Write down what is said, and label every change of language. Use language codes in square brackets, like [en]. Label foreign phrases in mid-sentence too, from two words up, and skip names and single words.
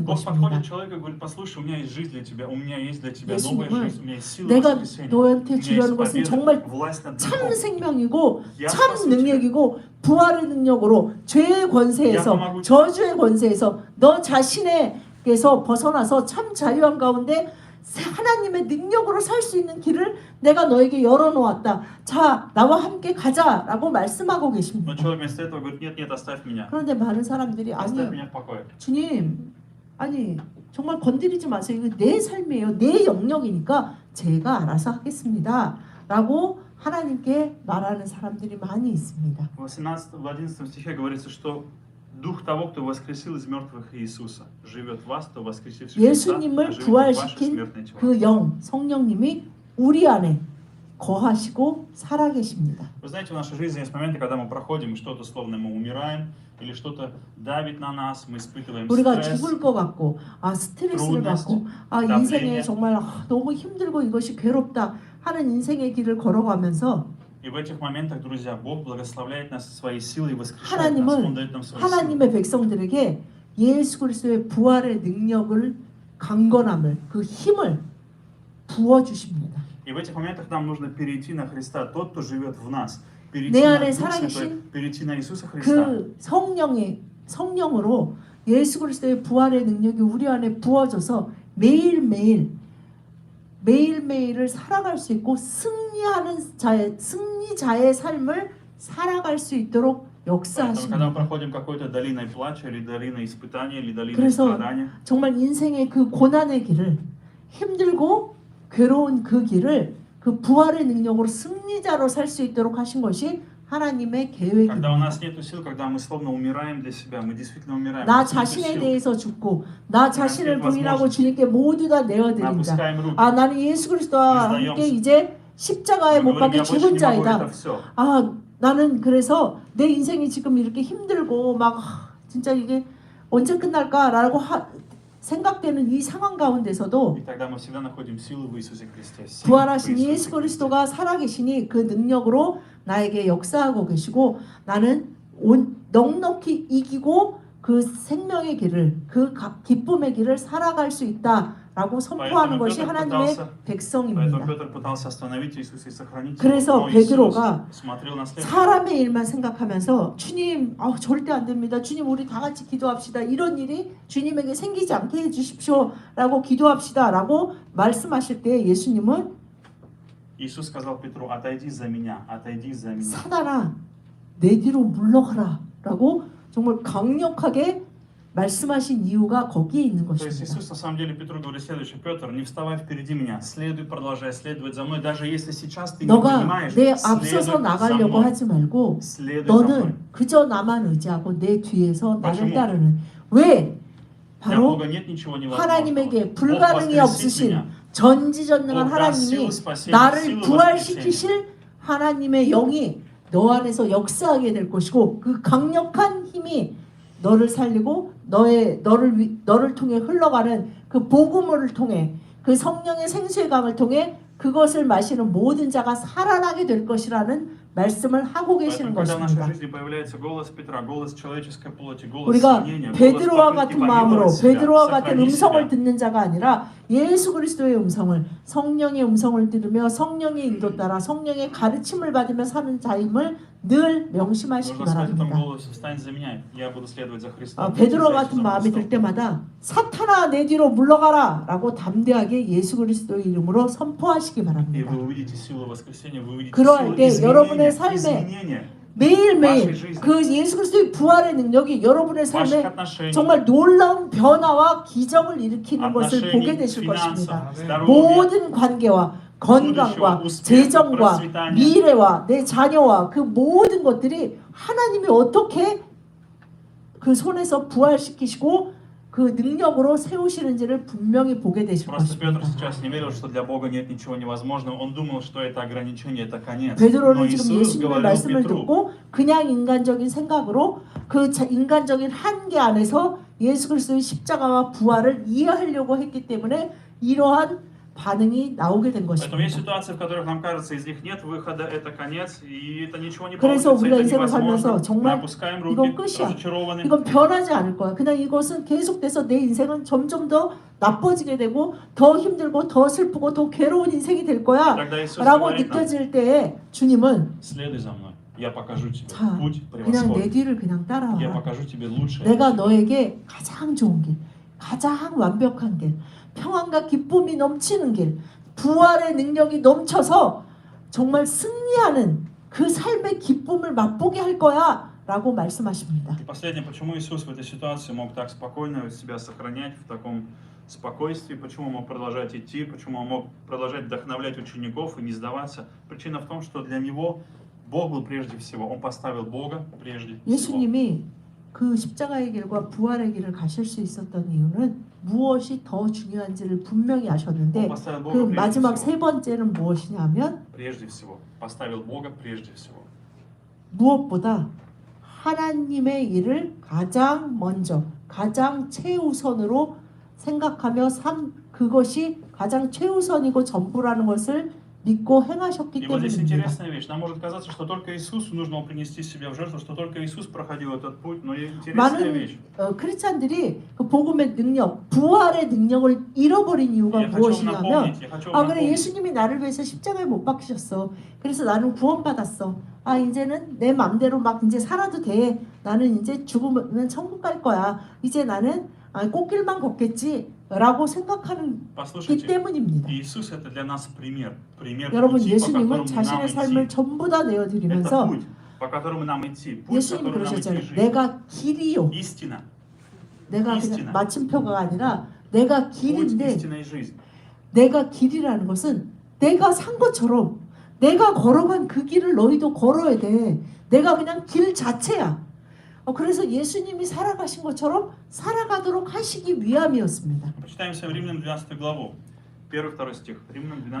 [ru] Бог [ko] 것입니다. [ru] подходит к человеку и говорит: послушай, у меня есть жизнь для тебя, у меня есть для тебя новая [ko] 예수님은 [ru] жизнь, у меня есть сила [ko] 내가 [ru] воскресения, [ko] 너한테 [ru] у меня [ko] 주려는 [ru] есть [ko] 것은 [ru] победа, [ko] 정말 [ru] власть над [ko] 참 [ru] грехом. [ko] 생명이고 [ru] Я [ko] 참 [ru] спасу тебя. [ko] 능력이고 부활의 능력으로 죄의 권세에서 야망하고 저주의 권세에서 너 자신에게서 벗어나서 참 자유한 가운데 하나님의 능력으로 살 수 있는 길을 내가 너에게 열어놓았다. 자, 나와 함께 가자라고 말씀하고 [ru] Но [ko] 계십니다. [ru] человек вместо этого говорит: нет, нет, оставь меня, [ko] 그런데 많은 사람들이 [ru] оставь [ko] 아니요, [ru] меня в покое. [ko] 주님, 아니 정말 건드리지 마세요. 이거 내 삶이에요. 내 영역이니까 제가 알아서 하겠습니다.라고 하나님께 말하는 사람들이 많이 있습니다. [ru] В 11 стихе говорится, что Дух того, кто воскресил из мертвых Иисуса, живет в вас, кто воскресивший Христа, [ko] 예수님을 [ru] оживит ваши [ko] 부활시킨 [ru] смертные тела. [ko] 그 영, 성령님이 우리 안에 거하시고 살아계십니다. [ru] Вы знаете, в нашей жизни есть моменты, когда мы проходим, и что-то словно мы умираем, или что-то давит на нас, мы испытываем [ko] 우리가 [ru] стресс. [ko] 죽을 것 같고 스트레스를 받고 인생에 정말 너무 힘들고 이것이 괴롭다 하는 인생의 길을 걸어가면서 [ru] И в этих моментах, друзья, Бог благословляет нас своей силой и воскрешает нас. Он [ko] 하나님은 [ru] дает нам свою силу. [ko] 하나님의 백성들에게 예수 그리스도의 부활의 능력을 강건함을 그 힘을 부어 주십니다. [ru] И в этих моментах нам нужно перейти на Христа, тот, кто живет в нас. Перейти [ko] 내 [ru] на [ko] 안에 [ru] Дух Святой, [ko] 살아계신 [ru] перейти на Иисуса Христа. [ko] 그 성령으로 예수 그리스도의 부활의 능력이 우리 안에 부어져서 매일매일을 살아갈 수 있고 승리자의 삶을 살아갈 수 있도록 [ru] Поэтому, когда мы [ko] 역사하십니다. [ru] проходим какой-то долиной плача, или долиной испытаний, или долиной [ko] 그래서 [ru] страдания, [ko] 정말 인생의 그 고난의 길을 힘들고 괴로운 그 길을 그 부활의 능력으로 승리자로 살 수 있도록 하신 것이 하나님의 [ru] когда у [ko] 계획입니다. [ru] нас нет сил, когда мы словно умираем для себя, мы действительно умираем. [ko] 나 [ru] У нас нету [ko] 자신에 [ru] сил. [ko] 대해서 죽고 나 자신을 부인하고 주님께 모두 다 [ru] Мы [ko] 내어드린다. [ru] опускаем руки. [ko] 아 나는 예수 그리스도와 함께 이제 십자가에 [ru] Мы [ko] 못 [ru] говорим, [ko] 박혀 [ru] я больше [ko] 죽은 [ru] не могу это [ko] 자이다. [ru] все. [ko] 아 나는 그래서 내 인생이 지금 이렇게 힘들고 막 진짜 이게 언제 끝날까라고 생각되는 이 상황 가운데서도 [ru] И тогда мы всегда находим силу в Иисусе Христе. силу в [ko] 부활하신 [ru] Иисусе [ko] 예수 [ru] Христе. [ko] 그리스도가 살아계시니 그 능력으로 나에게 역사하고 계시고 나는 넉넉히 이기고 그 생명의 길을 그 기쁨의 길을 살아갈 수 있다라고 선포하는 것이 하나님의 [ru] Поэтому [ko] 백성입니다. [ru] Петр пытался остановить Иисуса и сохранить его. [ko] 그래서 [ru] Но Иисус [ko] 베드로가 [ru] смотрел на следующее. [ko] 사람의 일만 생각하면서 주님 절대 안 됩니다. 주님 우리 다 같이 기도합시다. 이런 일이 주님에게 생기지 않게 해주십시오 라고 기도합시다 라고 말씀하실 때 예수님은 [ru] Иисус сказал Петру: отойди за меня, отойди за меня. [ko] 사단아 내 뒤로 물러가라 라고 정말 강력하게 말씀하신 이유가 거기에 있는 [ru] То есть [ko] 것입니다. [ru] Иисус на самом деле Петру говорит следующее: Петр, не вставай впереди меня, следуй, продолжай следовать за мной, даже если сейчас ты не [ko] 너가 [ru] понимаешь, [ko] 내 [ru] следуй [ko] 앞서서 [ru] за [ko] 나가려고 [ru] мной, [ko] 하지 말고 [ru] следуй за мной. [ko] 너는 그저 나만 의지하고 내 뒤에서 나를 [ru] почему? [ko] 따르는 왜? [ru] Для [ko] 바로 [ru] Бога нет ничего невозможного. [ko] 하나님에게 [ru] Бог [ko] 불가능이 [ru] воскресит [ko] 없으신 [ru] меня. [ko] 전지전능한 [ru] Бог даст [ko] 하나님이 [ru] силу спасения, [ko] 나를 [ru] силу [ko] 부활시키실 하나님의 영이 너 안에서 역사하게 될 것이고 그 강력한 힘이 너를 살리고 너를 통해 흘러가는 그 복음을 통해 그 성령의 생수의 강을 통해 그것을 마시는 모든 자가 살아나게 될 것이라는 말씀을 하고 계시는 [ru] Поэтому, когда в нашей [ko] 것입니다. [ru] жизни появляется голос Петра, голос человеческой плоти, голос [ko] 우리가 [ru] сомнения, голос [ko] 베드로와 [ru] попытки [ko] 같은 마음으로 [ru] помиловать себя, [ko] 베드로와 같은 [ru] сохранить [ko] 음성을 [ru] себя. [ko] 듣는 자가 아니라 예수 그리스도의 음성을 성령의 음성을 들으며 성령의 인도 따라 성령의 가르침을 받으며 사는 자임을 늘 명심하시기 [ru] Нужно сказать этому [ko] 바랍니다. [ru] голосу: встань за меня, я буду следовать за Христом. [ko] 베드로 [ru] Следуй [ko] 같은 [ru] за [ko] 마음이 들 [ru] Христом. [ko] 때마다 사탄아 내 뒤로 물러가라 라고 담대하게 예수 그리스도의 이름으로 선포하시기 [ru] И [ko] 바랍니다. [ru] вы увидите силу воскресения, вы увидите [ko] 그러할 [ru] силу [ko] 때 여러분의 [ru] изменения, [ko] 삶에 [ru] изменения [ko] 매일매일 [ru] вашей жизни. [ko] 그 예수 그리스도의 부활의 능력이 여러분의 [ru] ваших [ko] 삶에 [ru] отношений, [ko] 정말 놀라운 변화와 기적을 일으키는 것을 보게 [ru] отношений, [ko] 되실 것입니다. [ru] финансов, здоровья, [ko] 모든 관계와 건강과 재정과 미래와 내 자녀와 그 모든 것들이 하나님이 어떻게 그 손에서 부활시키시고 그 능력으로 세우시는지를 분명히 보게 되실 [ru] Просто Петр [ko] 것입니다. [ru] сейчас не верил, что для Бога нет ничего невозможного. Он думал, что это ограничение, это конец. Но [ko] 베드로는 지금 [ru] Иисус [ko] 예수님의 [ru] говорил [ko] 말씀을 [ru] Петру: [ko] 듣고 그냥 인간적인 생각으로 그 인간적인 한계 안에서 예수 그리스도의 십자가와 부활을 이해하려고 했기 때문에 이러한 반응이 나오게 된 [ru] Поэтому есть [ko] 것입니다. [ru] ситуации, в которых нам кажется, из них нет выхода, это конец, и это ничего не [ko] 그래서 [ru] получится, [ko] 우리가 [ru] это [ko] 인생을 [ru] невозможно. [ko] 살면서 [ru] Мы [ko] 정말 [ru] опускаем [ko] 이건 [ru] руки, [ko] 끝이야. [ru] разочарованы. [ko] 이건 변하지 않을 거야. 그냥 이것은 계속돼서 내 인생은 점점 더 나빠지게 되고 더 힘들고 더 슬프고 더 괴로운 인생이 될 거야 [ru] Тогда Иисус [ko] 라고 [ru] говорит нам: [ko] 느껴질 때에 주님은 [ru] следуй за мной, я покажу тебе [ko] 자, [ru] путь [ko] 그냥 내 [ru] превосходный, [ko] 뒤를 그냥 [ru] я [ko] 따라와라. [ru] покажу тебе лучшее. [ko] 내가 너에게 가장 좋은 길, 가장 완벽한 길, 평안과 기쁨이 넘치는 길, 부활의 능력이 넘쳐서 정말 승리하는 그 삶의 기쁨을 맛보게 할 거야 라고 말씀하십니다. [ru] И последнее, почему Иисус в этой ситуации мог так спокойно себя сохранять, в таком спокойствии, почему он мог продолжать идти, почему он мог продолжать вдохновлять учеников и не сдаваться. Причина в том, что для него Бог был прежде всего. Он поставил Бога прежде всего. [ko] 예수님이 그 십자가의 길과 부활의 길을 가실 수 있었던 이유는 무엇이 더 중요한지를 분명히 [ru] Он [ko] 아셨는데 [ru] поставил [ko] 그 [ru] Бога прежде [ko] 마지막 [ru] всего. [ko] 세 번째는 무엇이냐면 [ru] Прежде всего. Поставил Бога прежде всего. [ko] 무엇보다 하나님의 일을 가장 먼저 가장 최우선으로 생각하며 그것이 가장 최우선이고 전부라는 것을 믿고 행하셨기 [ru] И вот здесь [ko] 때문입니다. [ru] интересная вещь. Нам может казаться, что только Иисусу нужно было принести себя в жертву, что только Иисус проходил этот путь, но интересная [ko] 많은 [ru] вещь. [ko] 크리스찬들이 그 복음의 능력, 부활의 능력을 잃어버린 이유가 [ru] Я хочу вам [ko] 무엇이냐면 [ru] напомнить, я хочу [ko] 아 [ru] вам [ko] 그래 напомнить. 예수님이 나를 위해서 십자가에 못 박히셨어. 그래서 나는 구원받았어. 아 이제는 내 맘대로 막 이제 살아도 돼. 나는 이제 죽으면 천국 갈 거야. 이제 나는 꽃길만 걷겠지라고 생각하는 기 [ru] Послушайте, [ko] 때문입니다. [ru] Иисус это для нас пример. Пример [ko] 여러분 [ru] пути, по [ko] 예수님은 [ru] которому нам [ko] 자신의 삶을 [ru] идти. [ko] 전부 다 [ru] Это [ko] 내어드리면서 [ru] путь, по которому нам идти. Путь, [ko] 예수님 [ru] по которому нам идти [ko] 그러셨잖아요. [ru] жить. [ko] 내가 길이요. [ru] Истина. [ko] 내가 [ru] истина. [ko] 그냥 마침표가 아니라 내가 Путь, 길인데 истина и жизнь. 내가 길이라는 것은 내가 산 것처럼 내가 걸어간 그 길을 너희도 걸어야 돼. 내가 그냥 길 자체야. 그래서 예수님이 살아가신 것처럼 살아가도록 하시기 위함이었습니다. [ru] Почитаем с вами Римлянам 12 главу. 1-2 стих. Римлянам 12